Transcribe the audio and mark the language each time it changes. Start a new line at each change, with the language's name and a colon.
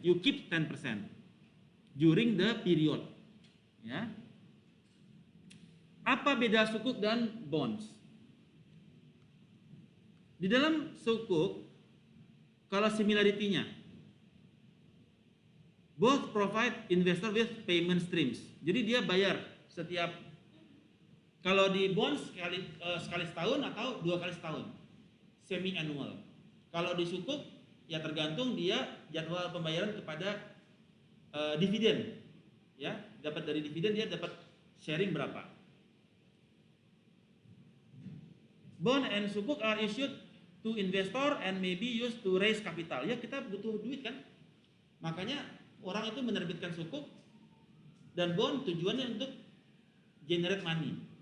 English: You keep 10% during the period.
Indonesian: Ya. Apa beda sukuk dan bonds? Di dalam sukuk, kalau similarity-nya,
English: both provide investor with payment streams.
Indonesian: Jadi dia bayar setiap, kalau di bonds sekali setahun atau 2 kali setahun, semi annual. Kalau di sukuk ya tergantung dia jadwal pembayaran kepada dividen. Ya, dapat dari dividen dia dapat sharing berapa.
English: Bond and sukuk are issued to investor and may be used to raise capital.
Indonesian: Ya, kita butuh duit kan? Makanya orang itu menerbitkan sukuk dan bond tujuannya untuk
English: generate money.